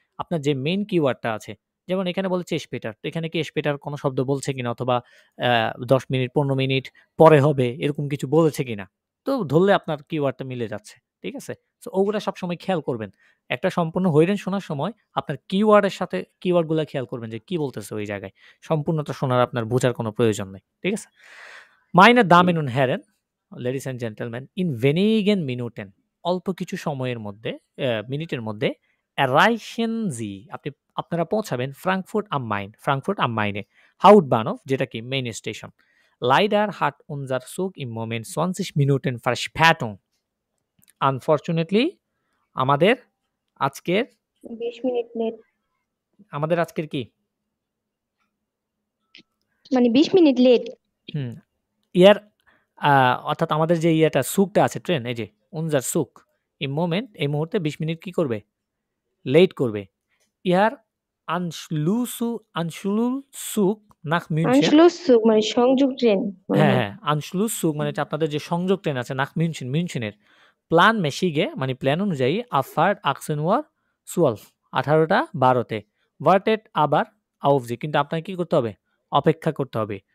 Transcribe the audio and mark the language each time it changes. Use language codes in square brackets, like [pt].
[bn] আপনার যে মেইন কিওয়ার্ডটা আছে, যেমন এখানে বলছে স্পেটার, তো এখানে কি স্পেটার কোনো শব্দ বলছে কিনা, অথবা 10 মিনিট 15 মিনিট পরে হবে এরকম কিছু বলেছে কিনা, তো ধরলে আপনার কিওয়ার্ডটা মিলে যাচ্ছে, ঠিক আছে? সো ওগুলা সবসময় খেয়াল করবেন। একটা সম্পূর্ণ হইরেন শোনার সময় আপনার কিওয়ার্ডের সাথে কিওয়ার্ডগুলো খেয়াল করবেন যে কি বলতেছে ওই জায়গায়। সম্পূর্ণটা শোনার আপনার বোঝার কোনো প্রয়োজন নেই, ঠিক আছে? [de] Meine Damen und Herren, [en] ladies and gentlemen, [de] in wenigen Minuten, [bn] অল্প কিছু সময়ের মধ্যে, মিনিটের মধ্যে [de] erreichen Sie, [bn] আপনারা পৌঁছাবেন Frankfurt am Main, Frankfurt am Main-এ, Hauptbahnhof, যেটা কি main station. [de] Leider hat unser Zug im Moment 20 Minuten Verspätung. [bn] Unfortunately, আমাদের আজকের 20 মিনিট লেট। আমাদের আজকের কি? মানে 20 মিনিট লেট। ইয়ার অর্থাৎ আমাদের যে ইয়েটা সুকটা আছে ট্রেন, এই যে [de] unser Zug im Moment, [bn] এই মুহূর্তে 20 মিনিট কি করবে? লেট করবে। [de] ইয়ার Anschlusszug nach München, [bn] Anschlusszug মানে সংযোগ ট্রেন। হ্যাঁ, Anschlusszug মানে আপনাদের যে সংযোগ ট্রেন আছে nach München, মিউনচেনের planmäßige মানে প্ল্যান অনুযায়ী Abfahrt 18:12, 18টা 12-তে, [de] wartet aber auf Sie, [bn] কিন্তু আপনাকে কি করতে হবে? অপেক্ষা করতে হবে।